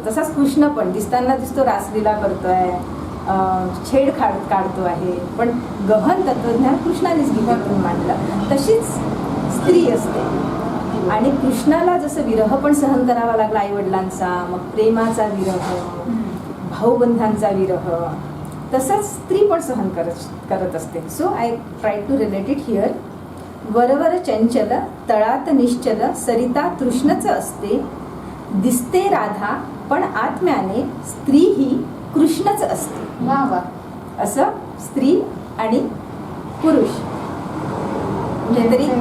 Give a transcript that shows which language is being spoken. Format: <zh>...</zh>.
<mr>तसाच कृष्ण पण दिसताना दिसतो, रासलीला करतोय, छेडछाड काढतो आहे, पण गहन तत्वज्ञान कृष्णानेच गीतेतून मांडलं. तशीच स्त्री असते. आणि कृष्णाला जसं विरह पण सहन करावा लागला आईवडिलांचा, मग प्रेमाचा विरह, भाऊबंधांचा विरह, तसंच स्त्री पण सहन करत असते.</mr> <en>So I try to relate it here.</en> <mr>वरवर चंचल तळात निश्चल, सरिता कृष्णच असते. दिसते राधा पण आत्म्याने स्त्री ही कृष्णच असते. वा वा. असं स्त्री आणि पुरुष कुठेतरी</mr>